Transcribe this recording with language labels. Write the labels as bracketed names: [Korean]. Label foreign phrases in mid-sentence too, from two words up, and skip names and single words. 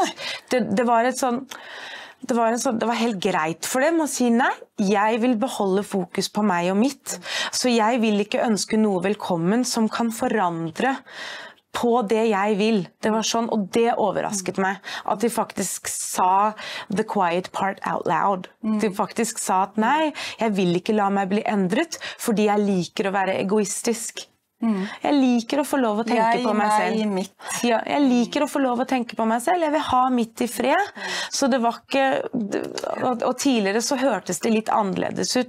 [Norwegian] Det var helt greit for dem å si nei. Jeg vil beholde fokus på meg og mitt. Så jeg vil ikke ønske noe velkommen som kan forandre på det jeg vil. Det var sånn, og det overrasket meg. At de faktisk sa [English] the quiet part out loud. [Norwegian] De faktisk sa at nei, jeg vil ikke la meg bli endret, fordi jeg liker å være egoistisk. Jeg liker å få lov å tenke på meg selv. Ja, jeg liker å få lov å tenke på meg selv. Jeg vil ha mitt i fred. Så det var ikke... Og tidligere så hørtes det litt annerledes ut.